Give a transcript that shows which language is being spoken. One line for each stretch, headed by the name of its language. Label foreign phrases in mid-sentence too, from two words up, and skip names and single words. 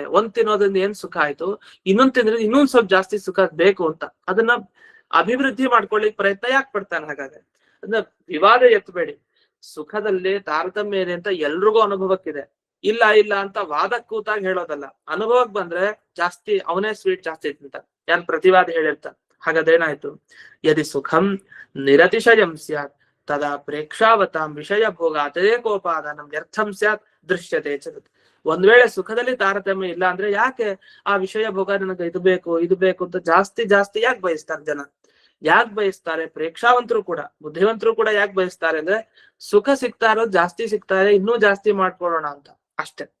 Kannada: ಒಂದ್ ತಿನ್ನೋದ್ರಿಂದ ಏನ್ ಸುಖ ಆಯ್ತು, ಇನ್ನೊಂದ್ ತಿಂದ್ರೆ ಇನ್ನೊಂದ್ ಸ್ವಲ್ಪ ಜಾಸ್ತಿ ಸುಖ ಬೇಕು ಅಂತ ಅದನ್ನ ಅಭಿವೃದ್ಧಿ ಮಾಡ್ಕೊಳ್ಳಿಕ್ ಪ್ರಯತ್ನ ಯಾಕೆ ಪಡ್ತಾನೆ? ಹಾಗಾದ್ರೆ ಅದನ್ನ ವಿವಾದ ಎತ್ತಬೇಡಿ. ಸುಖದಲ್ಲಿ ತಾರತಮ್ಯ ಇದೆ ಅಂತ ಎಲ್ರಿಗೂ ಅನುಭವಕ್ಕಿದೆ, ಇಲ್ಲ ಇಲ್ಲ ಅಂತ ವಾದಕ್ಕೆ ಕೂತಾಗ ಹೇಳೋದಲ್ಲ. ಅನುಭವಕ್ ಬಂದ್ರೆ ಜಾಸ್ತಿ ಅವನೇ ಸ್ವೀಟ್ ಜಾಸ್ತಿ ತಿಂತ ಯಾರು ಪ್ರತಿವಾದ ಹೇಳಿರ್ತಾನೆ. ಹಾಗಾದೇನಾಯ್ತು,
Sanskrit: यदि सुखं निरतिशयं स्यात् तदा प्रेक्षावतां विषय भोग अतेकोपादानं व्यर्थं स्यात् दृश्यते च.
Kannada: ಒಂದ್ ವೇಳೆ ಸುಖದಲ್ಲಿ ತಾರತಮ್ಯ ಇಲ್ಲ ಅಂದ್ರೆ ಯಾಕೆ ಆ ವಿಷಯ ಭೋಗ ನನಗೆ ಇದು ಬೇಕು ಅಂತ ಜಾಸ್ತಿ ಜಾಸ್ತಿ ಯಾಕೆ ಬಯಸ್ತಾರೆ ಜನ? ಯಾಕೆ ಬಯಸ್ತಾರೆ? ಪ್ರೇಕ್ಷಾವಂತರು ಕೂಡ, ಬುದ್ಧಿವಂತರು ಕೂಡ ಯಾಕೆ ಬಯಸ್ತಾರೆ ಅಂದ್ರೆ ಸುಖ ಸಿಗ್ತಾ ಇರೋದು ಜಾಸ್ತಿ ಸಿಗ್ತಾರೆ, ಇನ್ನೂ ಜಾಸ್ತಿ ಮಾಡ್ಕೊಳ್ಳೋಣ ಅಂತ ಅಷ್ಟೇ.